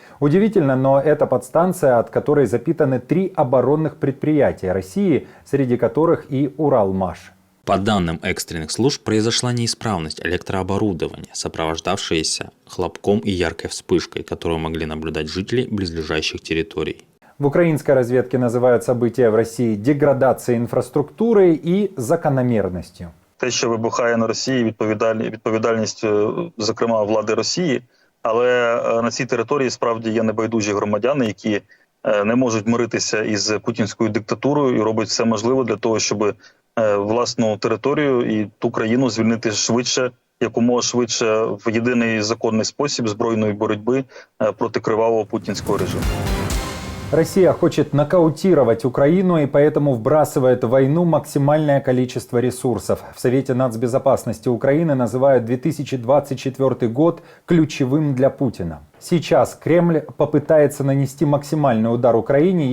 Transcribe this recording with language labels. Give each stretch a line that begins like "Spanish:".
Russian: Удивительно, но это подстанция, от которой запитаны 3 оборонных предприятия России, среди которых и Уралмаш. По данным экстренных служб, произошла неисправность электрооборудования, сопровождавшаяся хлопком и яркой вспышкой, которую могли наблюдать жители близлежащих территорий. В украинской разведке называют события в
Ukrainian: Росії деградацією інфраструктури і закономірністю. Те, що вибухає на Росії, відповідальність, зокрема, влади Росії, але на цій території справді є небайдужі громадяни, які не можуть миритися із путінською диктатурою і роблять все можливе для того, щоб власну територію і ту країну звільнити швидше, якомога швидше в єдиний законний спосіб збройної боротьби проти кривавого путінського режиму.
Russian: Россия хочет нокаутировать Украину и поэтому вбрасывает в войну максимальное количество ресурсов. В Совете нацбезопасности Украины называют 2024 год ключевым для Путина. Сейчас Кремль попытается нанести максимальный удар Украине.